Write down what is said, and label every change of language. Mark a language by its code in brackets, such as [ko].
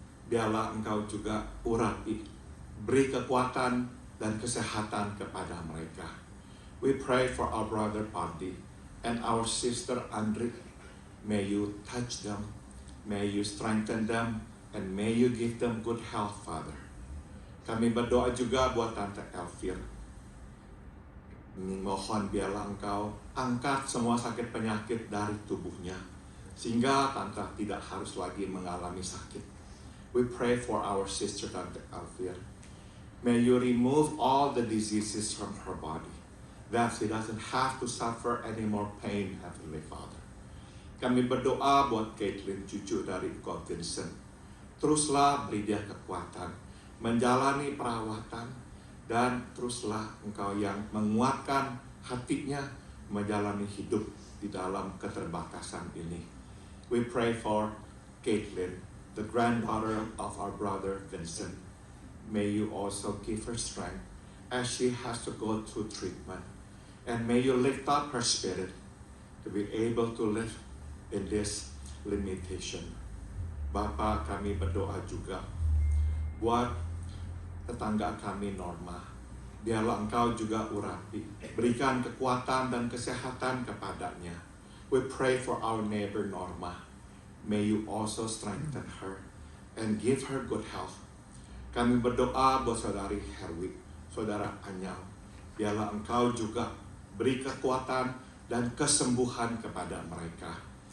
[id] Biarlah Engkau juga urapi, beri kekuatan dan kesehatan kepada mereka. [en] We pray for our brother Pardi and our sister Andri. May you touch them, may you strengthen them, and may you give them good health, Father. [id] Kami berdoa juga buat Tante Elvir. Mohon biarlah Engkau angkat semua sakit penyakit dari tubuhnya, sehingga Tante tidak harus lagi mengalami sakit. [en] We pray for our sister Tante Elvir. May you remove all the diseases from her body, that she doesn't have to suffer any more pain, Heavenly Father. [id] Kami berdoa buat Caitlin, cucu dari Engkau Vincent. Teruslah beri dia kekuatan, menjalani perawatan, dan teruslah Engkau yang menguatkan hatinya menjalani hidup di dalam keterbatasan ini. [en] We pray for Caitlin, the granddaughter of our brother Vincent. May you also give her strength as she has to go through treatment. And may you lift up her spirit to be able to live in this limitation. [id] Bapa, kami berdoa juga buat tetangga kami Norma. Biarlah Engkau juga urapi, berikan kekuatan dan kesehatan kepadanya. [en] We pray for our neighbor Norma. May you also strengthen her and give her good health. [id] Kami berdoa buat Saudari Herwi, Saudara Anyal. Biarlah Engkau juga beri kekuatan dan kesembuhan kepada mereka.